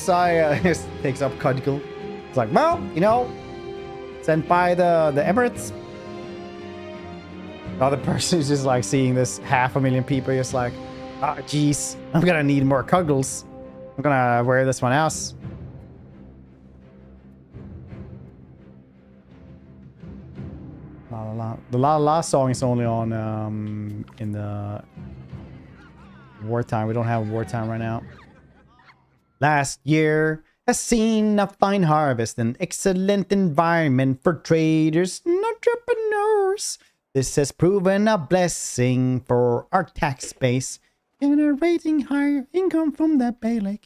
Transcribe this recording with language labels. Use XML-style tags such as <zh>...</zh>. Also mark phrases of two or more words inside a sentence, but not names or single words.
<en>Just takes up Cudgel. It's like, well, you know, sent by the Emirates. The other person is just like seeing this 500,000 people, just like, ah, oh, jeez, I'm gonna need more Cudgels. I'm gonna wear this one else. La la la. The La La song is only on in the wartime. We don't have wartime right now. Last year has seen a fine harvest and excellent environment for traders and entrepreneurs. This has proven a blessing for our tax base, generating higher income from the Bailik.</en>